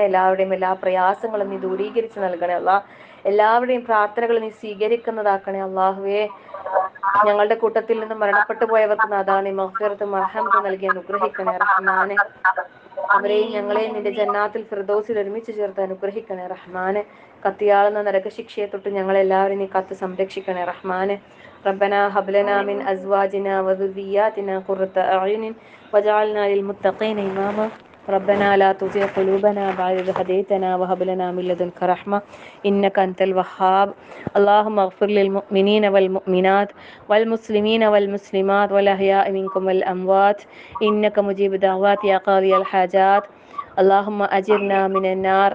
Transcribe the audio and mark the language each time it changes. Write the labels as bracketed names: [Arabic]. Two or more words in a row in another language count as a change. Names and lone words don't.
[Malayalam] എല്ലാവരുടെയും എല്ലാ പ്രയാസങ്ങളും നീ ദൂരീകരിച്ച് നൽകണേ അല്ലാ. എല്ലാവരുടെയും പ്രാർത്ഥനകൾ നീ സ്വീകരിക്കുന്നതാക്കണേ അല്ലാഹുവേ. ഞങ്ങളുടെ കൂട്ടത്തിൽ നിന്ന് മരണപ്പെട്ടു പോയവർക്ക് നാഥാ നീ മഗ്ഫിറത്തും മർഹമത്തും നൽകി അനുഗ്രഹിക്കണേ റഹ്മാനെ. അവരെയും ഞങ്ങളെയും നിന്റെ ജന്നാത്തിൽ ഫിർദൗസിൽ ഒരുമിച്ച് ചേർത്ത് അനുഗ്രഹിക്കണേ റഹ്മാനെ. കത്തിയാളുന്ന നരകശിക്ഷയെ തൊട്ട് ഞങ്ങളെല്ലാവരും നീ കാത്ത് സംരക്ഷിക്കണേ റഹ്മാനെ. [Arabic] ربنا هب لنا من أزواجنا وذرياتنا قرة أعين وجعلنا للمتقين إماما ربنا لا تزغ قلوبنا بعد إذ هديتنا وهب لنا من لدنك رحمة إنك أنت الوهاب اللهم اغفر للمؤمنين والمؤمنات والمسلمين والمسلمات والأحياء منكم والأموات إنك مجيب دعوات يا قاضي الحاجات اللهم أجرنا من النار